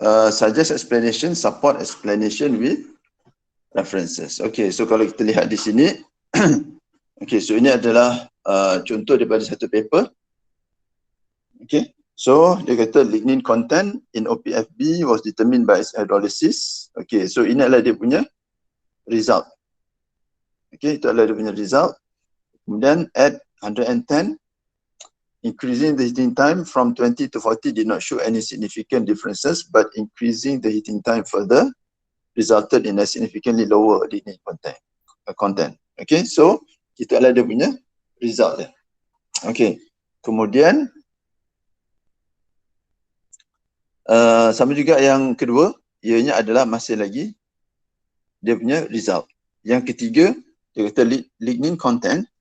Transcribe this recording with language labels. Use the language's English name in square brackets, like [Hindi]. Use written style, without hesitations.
[English] Suggest explanation, support explanation with references. [Malay] Okay, so kalau kita lihat di sini, okay, so ini adalah contoh daripada satu paper. [English] Okay, so [Malay] dia kata [English] lignin content in OPFB was determined by its hydrolysis. [Malay] Okay, so ini adalah dia punya result. Okay, itu adalah dia punya result. [English] Kemudian at 110, increasing the heating time from 20 to 40 did not show any significant differences, but increasing the heating time further resulted in a significantly lower lignin content. [Malay] Okay, so itu adalah dia punya result dia. Okay, kemudian sama juga yang kedua, ianya adalah masih lagi dia punya result. Yang ketiga, dia kata lignin content